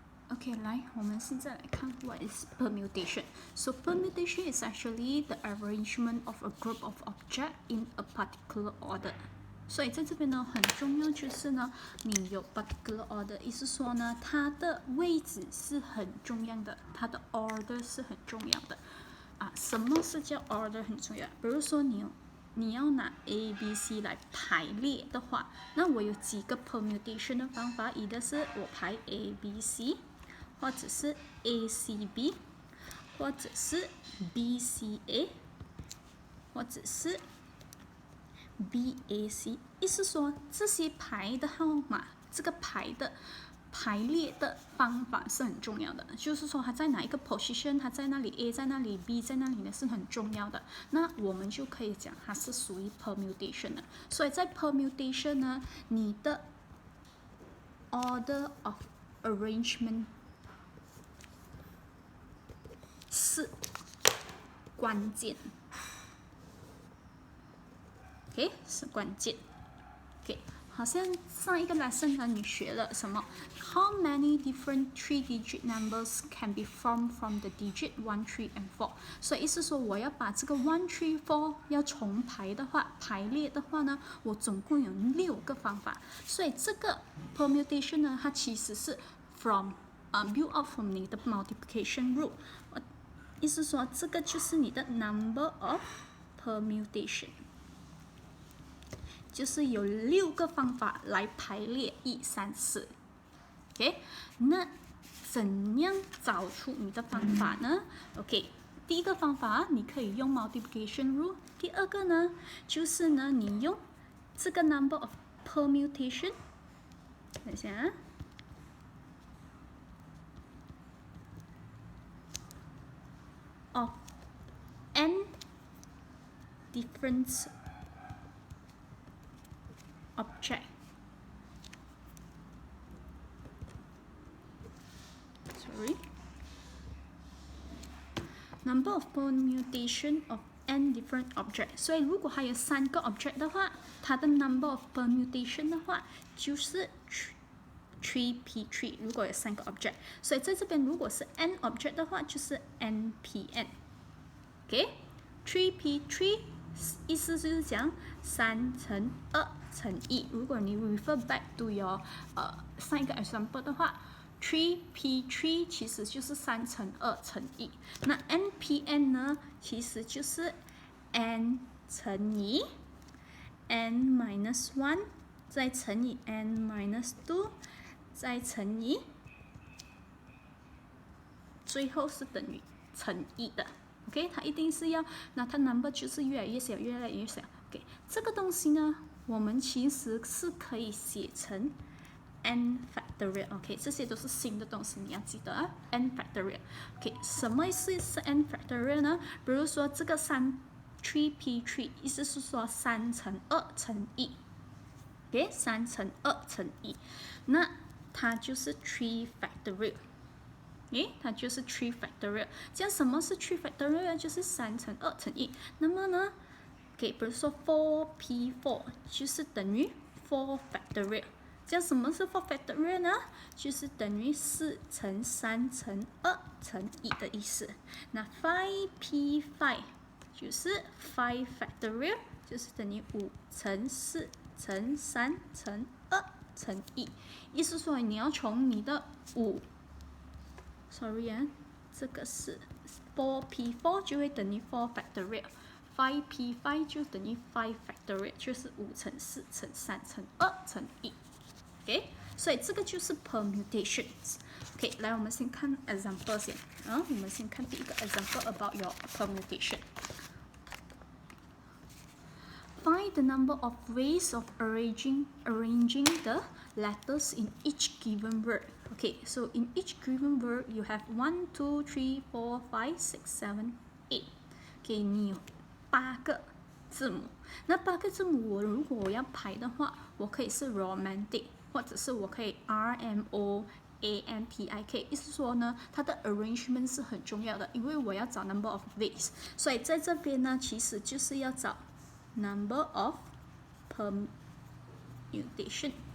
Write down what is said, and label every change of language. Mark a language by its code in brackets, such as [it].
[en] OK， [zh] 来，我们现在来看 [en] what is permutation. So permutation is actually the arrangement of a group of objects in a particular order. [zh] 所以在这边呢，很重要就是呢，你有 [en] particular order， [zh] 意思说呢，它的位置是很重要的，它的 order 是很重要的。什么是叫 order 很重要？比如说你要拿 A、B、C 来排列的话，那我有几个 permutation 的方法，一个是我排 A、B、C， 或者是 A、C、B， 或者是 B、C、A， 或者是 B-A-C， 意思说这些排的号码，这个排列的方法是很重要的，就是说它在哪一个 position， 它在那里 A 在那里 B 在那里呢是很重要的。那我们就可以讲它是属于 permutation 的。所以在 permutation 呢，你的 [en] order of arrangement [zh] 是关键。 OK， 是关键。 [en] OK， [zh] 好像上一个 lesson 呢，你学了什么 [en] ？How many different three-digit numbers can be formed from the digit 1, 3 and 4？ [zh] 所以意思说，我要把这个 1, 3, 4要重排的话，排列的话呢，我总共有6个方法。所以这个 permutation 呢，它其实是 [en] build up from [zh] 你的 [en] multiplication rule。 [zh] 意思说，这个就是你的 [en] number of permutation。 [zh] 就是有6个方法来排列1、3、4。 OK， 那怎样找出你的方法呢 ？OK， 第一个方法你可以用 [en] multiplication rule， [zh] 第二个呢就是呢你用这个 [en] number of permutation， [zh] 等一下 [en] of n different object. Number of permutation of n different object. [zh] 所以如果还有3个 object 的话，它的 [en] number of permutation [zh] 的话就是3p3。如果有3个 object， 所以在这边如果是 n object 的话，就是 npn。OK，3p3 意思就是讲3乘2乘1。如果你 [en] refer back to your [zh] 上一个 example 的话 ，3p3 其实就是3乘2乘1。那 npn 呢，其实就是 n 乘以 [en] n minus 1， [zh] 再乘以 [en] n minus 2， [zh] 再乘以，最后是等于乘1的。 OK， 它一定是要，那它 number 就是越来越小，越来越小。 OK， 这个东西呢，我们其实是可以写成 n factorial。OK， 这些都是新的东西，你要记得啊 ，n factorial。 OK， 什么是 n factorial 呢？比如说这个3p3， 意思是说3乘2乘1。 OK， 3乘2乘1，那它就是3 factorial。它就是 3 factorial。这样什么是3 factorial？就是3乘2乘1。那么呢，比如说 4p4 就是等于4 factorial。这样什么是4 factorial 呢？就是等于4乘3乘2乘1的意思。那 5p5 就是5 factorial， 就是等于5乘4乘3乘2乘1。意思说你要从你的5。Sorry 这个是 4p4 就会等于4 factorial，5p5 就等于5 factorial， 就是5乘4乘3乘2乘1。 OK， 所以这个就是 permutations。OK， 来我们先看 example 先。我们先看第一个 [en] example about your permutation。 Find the number of ways of arranging the letters in each given word. Okay, so in each given word, you have 1, 2, 3, 4, 5, 6, 7, 8. [zh] Okay, 你有8个字母。那8个字母，如果我要排的话，我可以是 romantic， 或者是我可以 RMOANTIK。意思说呢，它的 arrangement 是很重要的，因为我要找 [en] number of ways。 [zh] 所以在这边呢，其实就是要找 [en] number of permutation。